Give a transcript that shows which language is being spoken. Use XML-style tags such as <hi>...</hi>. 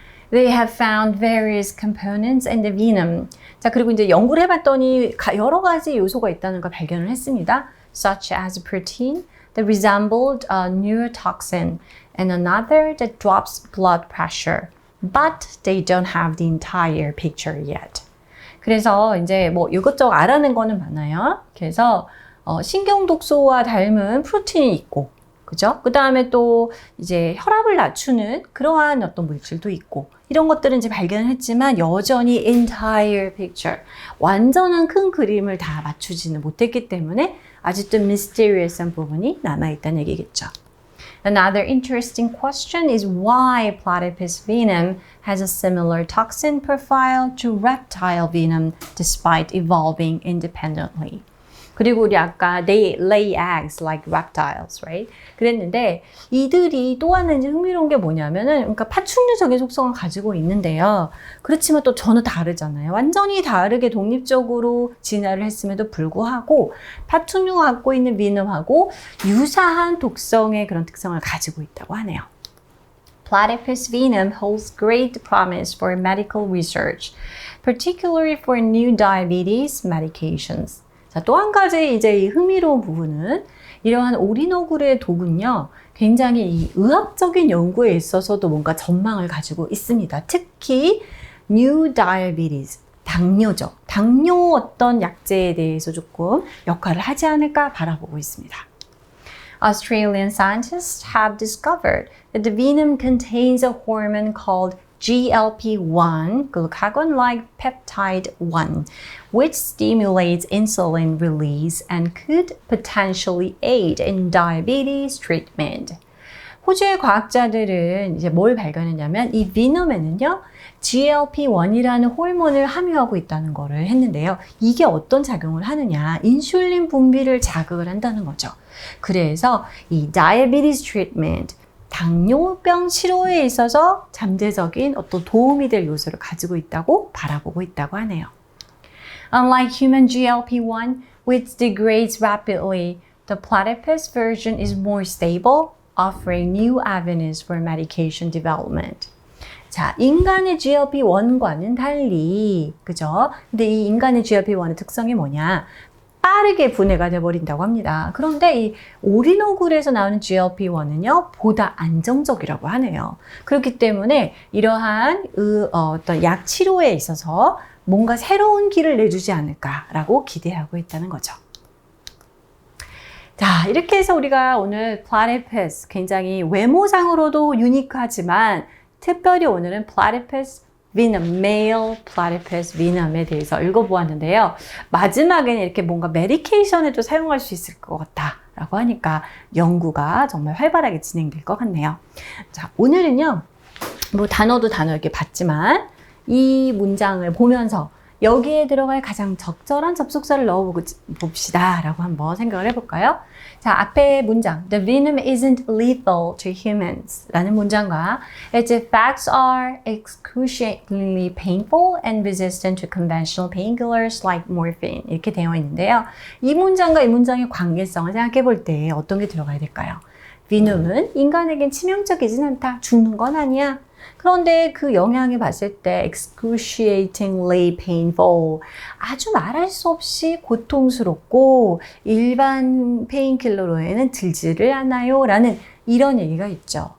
<en>They have found various components in the venom.</en> <ko>자, 그리고 이제 연구를 해봤더니 여러 가지 요소가 있다는 걸 발견을 했습니다.</ko> <en>Such as a protein that resembled a neurotoxin and another that drops blood pressure. But they don't have the entire picture yet.</en> <ko>그래서 이제 뭐 이것저것 알아낸 거는 많아요. 그래서 신경독소와 닮은 프로틴이 있고, 그죠? 그 다음에 또 이제 혈압을 낮추는 그러한 어떤 물질도 있고, 이런 것들은 이제 발견을 했지만 여전히 entire picture, 완전한 큰 그림을 다 맞추지는 못했기 때문에 아직도 mysterious한 부분이 남아있다는 얘기겠죠.</ko> <en>Another interesting question is why platypus venom has a similar toxin profile to reptile venom despite evolving independently.</en> <ko>그리고 우리 아까</ko> <en>they lay eggs like reptiles, right?</en> <ko>그랬는데 이들이 또 하나 이제 흥미로운 게 뭐냐면은 그러니까 파충류적인 속성을 가지고 있는데요. 그렇지만 또 전혀 다르잖아요. 완전히 다르게 독립적으로 진화를 했음에도 불구하고 파충류가 갖고 있는 venom하고 유사한 독성의 그런 특성을 가지고 있다고 하네요.</ko> <en>Platypus venom holds great promise for medical research, particularly for new diabetes medications.</en> <ko>자, 또 한 가지 이제 이 흥미로운 부분은 이러한 오리너구리의 독은요, 굉장히 이 의학적인 연구에 있어서도 뭔가 전망을 가지고 있습니다. 특히 new diabetes, 당뇨죠. 당뇨 어떤 약제에 대해서 조금 역할을 하지 않을까 바라보고 있습니다.</ko> <en>Australian scientists have discovered that the venom contains a hormone called GLP-1, glucagon-like peptide 1, which stimulates insulin release and could potentially aid in diabetes treatment.</en> <ko>호주의 과학자들은 이제 뭘 발견했냐면 이 비놈에는요, GLP-1이라는 호르몬을 함유하고 있다는 것을 했는데요. 이게 어떤 작용을 하느냐, 인슐린 분비를 자극을 한다는 거죠. 그래서 이 diabetes treatment, 당뇨병 치료에 있어서 잠재적인 어떤 도움이 될 요소를 가지고 있다고 바라보고 있다고 하네요.</ko> <en>Unlike human GLP-1, which degrades rapidly, the platypus version is more stable, offering new avenues for medication development.</en> <ko>자, 인간의 GLP-1과는 달리, 그죠? 근데 이 인간의 GLP-1의 특성이 뭐냐? 빠르게 분해가 돼버린다고 합니다. 그런데 이 오리너굴에서 나오는 GLP-1은요, 보다 안정적이라고 하네요. 그렇기 때문에 이러한 어떤 약 치료에 있어서 뭔가 새로운 길을 내주지 않을까라고 기대하고 있다는 거죠. 자, 이렇게 해서 우리가 오늘 platypus, 굉장히 외모상으로도 유니크하지만 특별히 오늘은 platypus venom, male platypus venom에 대해서 읽어보았는데요. 마지막에는 이렇게 뭔가 메디케이션에도 사용할 수 있을 것 같다라고 하니까 연구가 정말 활발하게 진행될 것 같네요. 자, 오늘은요, 뭐 단어도 단어 이렇게 봤지만 이 문장을 보면서 여기에 들어갈 가장 적절한 접속사를 넣어봅시다 라고 한번 생각을 해볼까요? 자, 앞에 문장</ko> <en>The venom isn't lethal to humans</en> <ko>라는 문장과</ko> <en>Its effects are excruciatingly painful and resistant to conventional painkillers like morphine</en> <ko>이렇게 되어 있는데요. 이 문장과 이 문장의 관계성을 생각해 볼 때 어떤 게 들어가야 될까요? venom은 인간에겐 치명적이진 않다. 죽는 건 아니야. 그런데 그 영향을 봤을 때</ko> <en>excruciatingly painful,</en> <ko>아주 말할 수 없이 고통스럽고 일반 페인킬러로에는 들지를 않아요 라는 이런 얘기가 있죠.</ko>